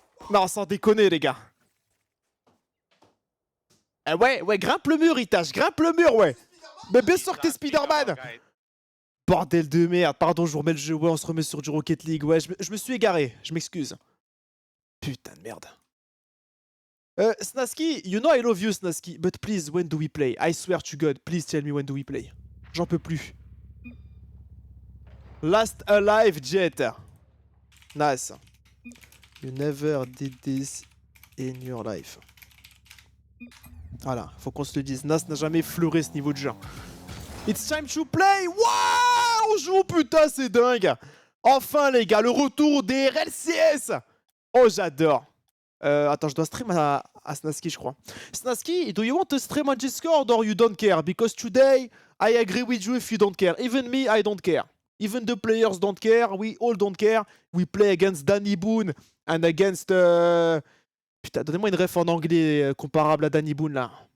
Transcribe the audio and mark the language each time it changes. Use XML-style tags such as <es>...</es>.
<fr>Non, sans déconner les gars. Eh ouais, grimpe le mur Itachi, grimpe le mur, ouais. Mais bien sûr que t'es Spider-Man. Bordel de merde, pardon, je vous remets le jeu, ouais, on se remet sur du Rocket League, ouais, je me suis égaré, je m'excuse. Putain de merde.</fr> <en>Snasky, you know I love you, Snasky, but please, when do we play? I swear to God, please tell me when do we play.</en> <fr>J'en peux plus.</fr> <en>Last Alive Jet. Nice. You never did this in your life.</en> <fr>Voilà, faut qu'on se le dise. Nas n'a jamais fleuré ce niveau de jeu.</fr> <en>It's time to play.</en> <fr>Waouh, on joue, putain, c'est dingue. Enfin, les gars, le retour des RLCS. Oh, j'adore. Attends, je dois stream à Snasky, je crois.</fr> <en>Snasky, do you want to stream on Discord or you don't care? Because today, I agree with you if you don't care. Even me, I don't care. Even the players don't care. We all don't care. We play against Danny Boone and against...</en> <fr>Putain, donnez-moi une ref en anglais comparable à Danny Boone, là.</fr>